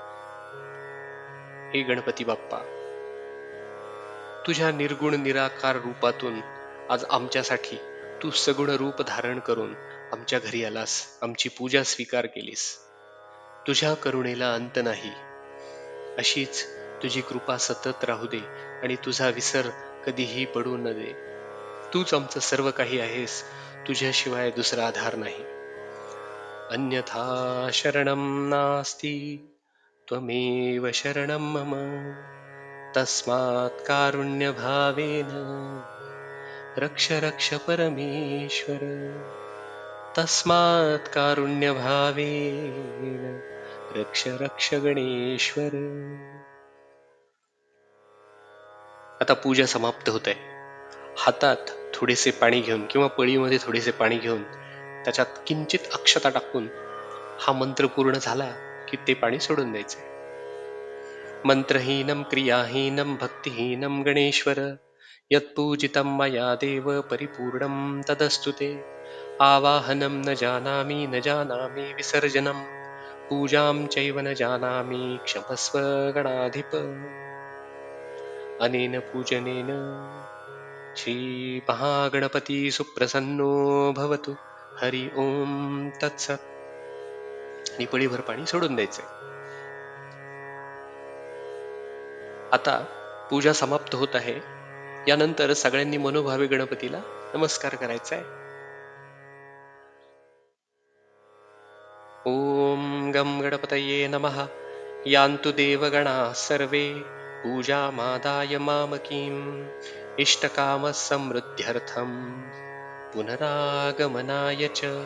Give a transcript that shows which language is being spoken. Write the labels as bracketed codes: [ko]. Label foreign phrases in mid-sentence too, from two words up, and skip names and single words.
[mr] हे गणपती बाप्पा, तुझ्या निर्गुण निराकार रूपातून आज आमच्यासाठी तू सगुण रूप धारण करून आमच्या घरी आलास, आमची पूजा स्वीकार केलीस. तुझ्या करुणेला अंत नाही. अशीच तुझी कृपा सतत राहू दे आणि तुझा विसर कधीही पडू न दे. तूच आमचं सर्व काही आहेस, तुझ्याशिवाय दुसरा आधार नाही. [sa] अन्यथा शरणं नास्ति त्वमेव शरणं मम तस्मात् कारुण्यभावेन रक्ष रक्ष परमेश्वर. तस्मात् कारुण्यभावेन रक्ष रक्ष गणेश्वर. [mr] आता पूजा समाप्त होत आहे. हातात थोडेसे पाणी घेऊन किंवा पळीमध्ये थोडेसे पाणी घेऊन त्याच्यात किंचित अक्षता टाकून हा मंत्र पूर्ण झाला की ते पाणी सोडून द्यायचे. [sa] मंत्रहीनं क्रियाहीनं भक्तिहीनं गणेश्वर यत्पूजितं मया देव परिपूर्णं तदस्तु ते. आवाहनं न जानामि विसर्जनं पूजां चैव न जानामि क्षमस्व गणाधिप. अनेन पूजनेन श्री महागणपती सुप्रसन्नो भवतु. हरि ओम तत्सत. [mr] आणि पळीभर पाणी सोडून द्यायचे. आता पूजा समाप्त होत आहे. यानंतर सगळ्यांनी मनोभावे गणपतीला नमस्कार करायचा आहे. [sa] ओम गम गणपतये नमः. यान्तु देवगणाः सर्वे पूजामादाय मामकीम् इष्टकामसमृद्ध्यर्थं पुनरागमनाय च.